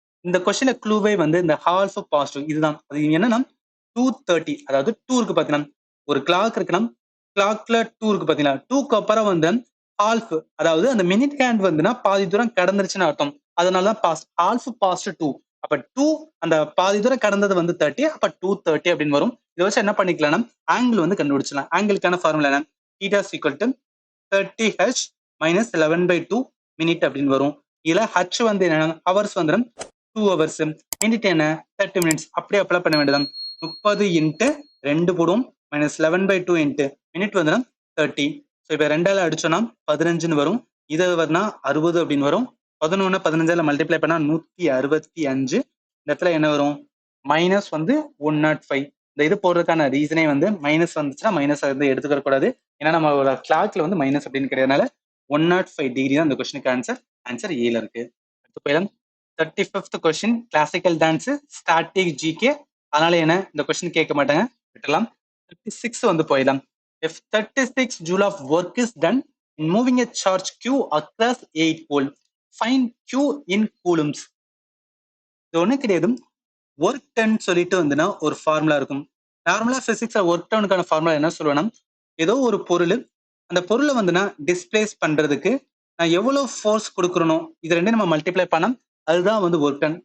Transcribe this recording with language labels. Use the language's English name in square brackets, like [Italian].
[Tamil] இந்த கொஸ்டின்ல க்ளூவே வந்து இந்த [English] half past 2 [Tamil] இதுதான். அது என்னன்னா 2:30, அதாவது 2 இருக்கு பாத்தீங்கன்னா, ஒரு கிளாக் இருக்குன்னா கிளாக்ல 2 இருக்கு பாத்தீங்களா, 2க்கு அப்புறம் வந்து half, அதாவது அந்த மினிட் ஹேண்ட் வந்துன்னா பாதி தூரம் கடந்துருச்சுன்னு அர்த்தம். அதனாலதான் பாஸ்ட், [English] half past 2. [Tamil] அப்ப 2 அந்த பாதி தூரம் கடந்தது வந்து 30, அப்ப 2:30 அப்படின்னு வரும். இதை வச்சு என்ன பண்ணிக்கலாம்னா ஆங்கிள் வந்து கண்டுபிடிச்சலாம். ஆங்கிளுக்கான ஃபார்முலா என்ன, [English] θ is equal to 30h minus 11/2 minute [Tamil] அப்படின்னு வரும். இதுல h வந்து என்ன, ஹவர்ஸ் வந்து 2 hours, மினிட் என்ன 30 minutes. அப்படியே அப்ளை பண்ண வேண்டியதான். 30 இன்ட்டு 2 போடுவோம், மைனஸ் 11/2 இன்ட்டு மினிட் வந்து 30. ஸோ இப்போ 2ஆல அடிச்சோம்னா 15ன்னு வரும். இது வரனா 60 அப்படின்னு வரும். 11 15ஆல மல்டிப்ளை பண்ணா 165. இந்த இடத்துல என்ன வரும், மைனஸ் வந்து 105. இந்த இது போடுறதுக்கான ரீசனே வந்து மைனஸ் வந்துச்சுன்னா மைனஸ் வந்து எடுத்துக்க கூடாது. ஏன்னா நம்மளோட கிளாக்ல வந்து மைனஸ் அப்படின்னு கிடையாதுனால 105 டிகிரி தான் இந்த கொஸ்டினுக்கு ஆன்சர். ஆன்சர் ஏல இருக்கு. அடுத்து போயிடலாம். 35th question, classical dance, static GK. அதனால என்ன இந்த கொஸ்டின் கேட்க மாட்டாங்க, விட்டுலாம். 36 வந்து போயிடலாம். [English] If 36 joule of work is done in moving a charge Q across 8 pole, find Q in coulombs. [Tamil] இது ஒன்றும் கிடையாது, ஒர்க் டன் சொல்லிட்டு வந்துன்னா ஒரு ஃபார்முலா இருக்கும். நார்மலா பிசிக்ஸ்ல ஒர்க் டவுனுக்கான ஃபார்முலா என்ன சொல்லுவேன்னா, ஏதோ ஒரு பொருள், அந்த பொருளை வந்துன்னா டிஸ்பிளேஸ் பண்றதுக்கு நான் எவ்வளவு ஃபோர்ஸ் கொடுக்குறனோ இது ரெண்டையும் நம்ம மல்டிப்ளை பண்ணோம், அதுதான் வந்து ஒர்க் டன்.